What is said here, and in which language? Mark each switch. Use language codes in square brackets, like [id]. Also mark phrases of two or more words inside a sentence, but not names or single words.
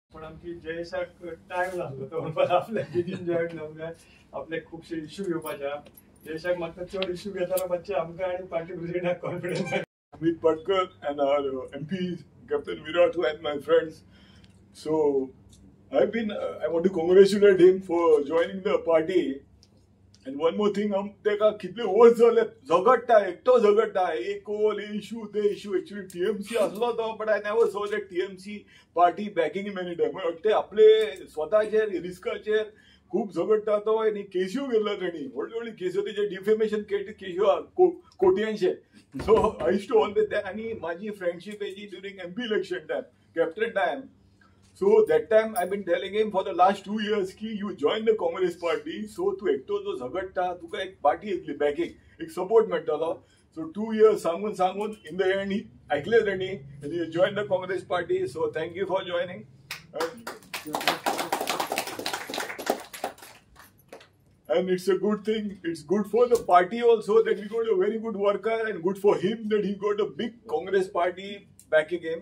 [kok] पण आमची जयेशाक टाइम लागलो तो पण आपल्या बेगीन जॉईन जावंक आपले खूपशे इश्यू घेवपाचे जयेशाक मागता चड इश्यू घेताना मातशे आमकां आनी पार्टी प्रेसिडेंटाक कॉन्फिडन्स [en] Amit Patkar and our MP Captain Virat and my friends. So I want to congratulate him for joining the party. And one more thing, [kok] तेका कितले वर्स जाले झगडटा एकटो झगडटा एक इशू ते इशू एक्चुअली TMC असलो तो [en] but I never saw that TMC party backing him any time [kok] ते आपले स्वतःचेर रिस्काचेर खूप झगडटा तो आनी केसियो गेल्लो तेणी व्हडली व्हडली केसियो तेजे डिफेमेशन केसियो कोटयांचे [en] so I used to all that [kok] आनी माझी फ्रेंडशिप हेजी ड्युरिंग MP इलेक्शन टाइम कैप्टन टाइम. [en] So that time I've been telling him for the last 2 years ki you join the Congress party. [kok] So तू एकटो जो झगडटा तुका एक party येतली backing एक support मेळटलो. [en] So 2 years सांगून in the end [kok] ऐकले तेणी [en] and he joined the Congress party. So thank you for joining. And it's a good thing. It's good for the party also that we got a very good worker and good for him that he got a big Congress party backing him.